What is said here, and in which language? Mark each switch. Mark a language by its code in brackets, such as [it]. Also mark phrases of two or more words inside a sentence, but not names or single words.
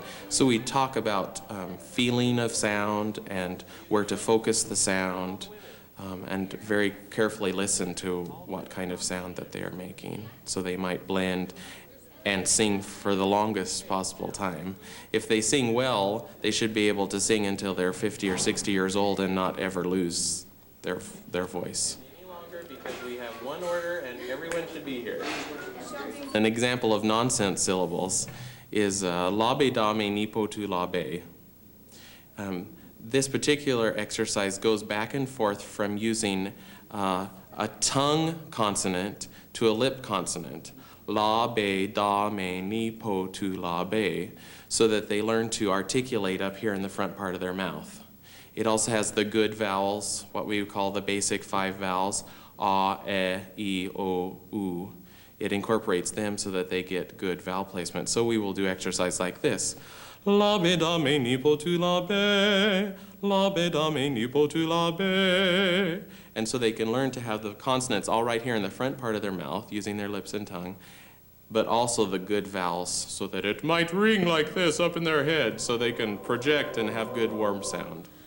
[en] So we talk about feeling of sound and where to focus the sound, and very carefully listen to what kind of sound that they are making, so they might blend and sing for the longest possible time. If they sing well, they should be able to sing until they're 50 or 60 years old and not ever lose their voice. longer because we have one order and everyone should be here. An example of nonsense syllables is labe dame nipo tu labe. This particular exercise goes back and forth from using a tongue consonant to a lip consonant. La, be, da, me, ni, po, tu, la, be, so that they learn to articulate up here in the front part of their mouth. It also has the good vowels, what we call the basic 5 vowels, a, e, o, u. It incorporates them so that they get good vowel placement. So we will do exercise like this. La, be, da, me, ni, po, tu, la, be. La, be, da, me, ni, po, tu, la, be. And so they can learn to have the consonants all right here in the front part of their mouth, using their lips and tongue, but also the good vowels so that it might ring like this up in their head so they can project and have good warm sound.